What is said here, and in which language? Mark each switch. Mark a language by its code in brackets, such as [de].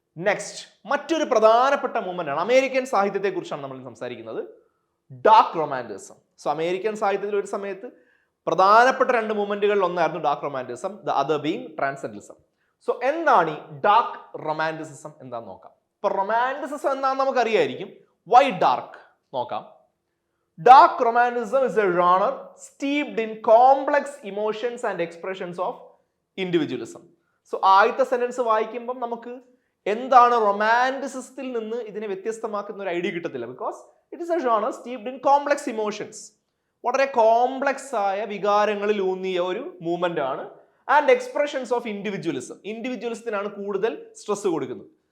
[ml] Next, മറ്റൊരു പ്രധാനപ്പെട്ട movement ആണ്, അമേരിക്കൻ സാഹിത്യത്തെ കുറിച്ചാണ് നമ്മൾ സംസാരിക്കുന്നത്, ഡാർക്ക് റൊമാന്റിസം. സോ അമേരിക്കൻ സാഹിത്യത്തിൽ ഒരു സമയത്ത് പ്രധാനപ്പെട്ട രണ്ട് മൂവ്മെന്റുകളിൽ ഒന്നായിരുന്നു dark റൊമാന്റിസം, the other being ട്രാൻസെൻഡന്റലിസം. So എന്താണ് ഈ ഡാർക്ക് റൊമാന്റിസിസം എന്താന്ന് നോക്കാം. ഇപ്പൊ റൊമാന്റിസിസം എന്താണെന്ന് നമുക്കറിയായിരിക്കും. വൈ ഡാർക്ക് നോക്കാം. [en] Dark romanticism is a genre steeped in complex emotions and expressions of individualism. [ml] So ആദ്യത്തെ സെന്റൻസ് വായിക്കുമ്പം നമുക്ക് എന്താണ് റൊമാന്റിസിസത്തിൽ നിന്ന് ഇതിനെ വ്യത്യസ്തമാക്കുന്ന ഒരു ഐഡിയ കിട്ടത്തില്ല. [en] Because it is a genre steeped in complex emotions. [ml] വളരെ കോംപ്ലക്സ് ആയ വികാരങ്ങളിൽ ഊന്നിയ ഒരു മൂവ്മെന്റ് ആണ്. ആൻഡ് എക്സ്പ്രഷൻസ് ഓഫ് ഇൻഡിവിജ്വലിസത്തിനാണ് കൂടുതൽ സ്ട്രെസ് കൊടുക്കുന്നത്.